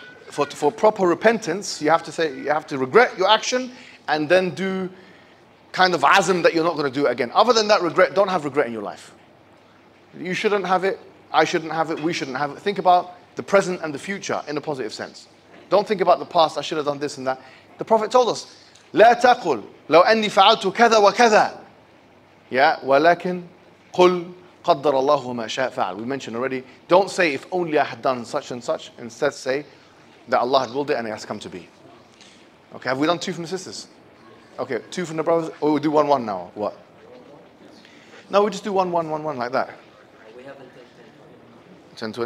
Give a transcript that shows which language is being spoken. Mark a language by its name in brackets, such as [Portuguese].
[English] For proper repentance, you have to regret your action and then do kind of azm that you're not going to do it again. Other than that, don't have regret in your life. You shouldn't have it, I shouldn't have it, we shouldn't have it. Think about the present and the future in a positive sense. Don't think about the past, I should have done this and that. The Prophet told us, [Arabic] لا تقل لو أني فعلت كذا وكذا. [English] Yeah, [Arabic] ولكن قل قدر الله ما شاء فعل. [English] We mentioned already, don't say if only I had done such and such. Instead say that Allah had willed it and it has come to be. Okay, have we done 2 from the sisters? Okay, 2 from the brothers, or we'll do 1-1 now, what? No, we just do 1-1-1-1 like that. We have until